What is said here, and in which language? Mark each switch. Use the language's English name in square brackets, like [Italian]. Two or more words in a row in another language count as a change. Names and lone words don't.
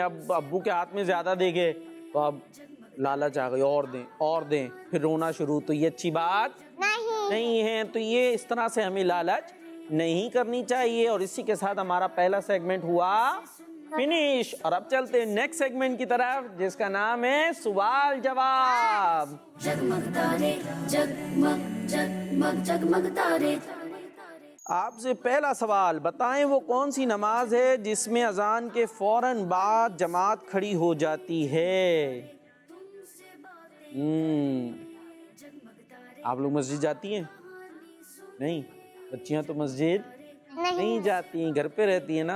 [Urdu] اب ابو کے ہاتھ میں زیادہ دے گئے تو اب لالچ آ گئی, اور دیں اور دیں, پھر رونا شروع. تو یہ اچھی بات نہیں ہے. تو یہ اس طرح سے ہمیں لالچ نہیں کرنی چاہیے. اور اسی کے ساتھ ہمارا پہلا سیگمنٹ ہوا فنش. اور اب چلتے ہیں [English] next segment [Urdu] کی طرف جس کا نام ہے سوال جواب. جگمگ تارے جگمگ جگمگ جگمگ تارے. آپ سے پہلا سوال, بتائیں وہ کون سی نماز ہے جس میں اذان کے فوراً بعد جماعت کھڑی ہو جاتی ہے؟ آپ لوگ مسجد جاتی ہیں؟ نہیں, بچیاں تو مسجد نہیں جاتی ہیں, گھر پہ رہتی ہیں نا.